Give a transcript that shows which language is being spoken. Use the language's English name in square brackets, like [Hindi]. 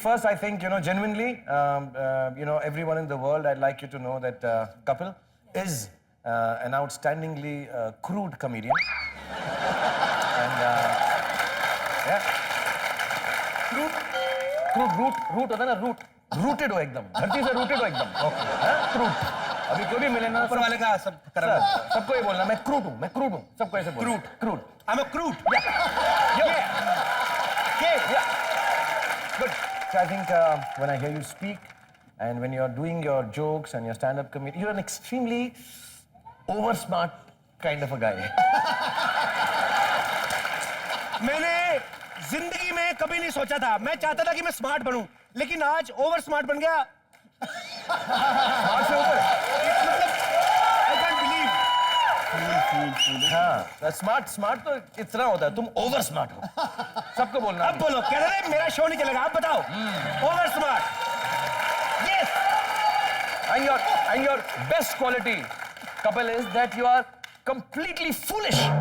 [English] First, I think, genuinely, everyone in the world, I'd like you to know that Kapil is an outstandingly crude comedian. And, yeah. [Hindi] Crude, root होता है ना, rooted हो एकदम, धरती से rooted हो एकदम। Crude. अभी कोई भी मिले ना, ऊपर वाले का सब करना, सबको ये बोलना मैं क्रूड हूँ, मैं क्रूड हूँ, सबको ऐसे बोलना। Crude. [English] I'm a crude. Yeah. Good. So I think when I hear you speak and when you're doing your jokes and your stand-up comedy, you're an extremely over-smart kind of a guy. [Hindi] मैंने जिंदगी में कभी नहीं सोचा था, मैं चाहता था कि मैं स्मार्ट बनूं, लेकिन आज ओवर स्मार्ट बन गया। स्मार्ट से ऊपर। [English] I can't believe. [Hindi] हाँ, स्मार्ट तो इतना होता है, तुम ओवर स्मार्ट हो। सबको बोलना। अब बोलो, कह रहे मेरा शो नहीं चलेगा, आप बताओ। Over smart. Yes. [English] And your best quality, Kapil, is that you are completely foolish.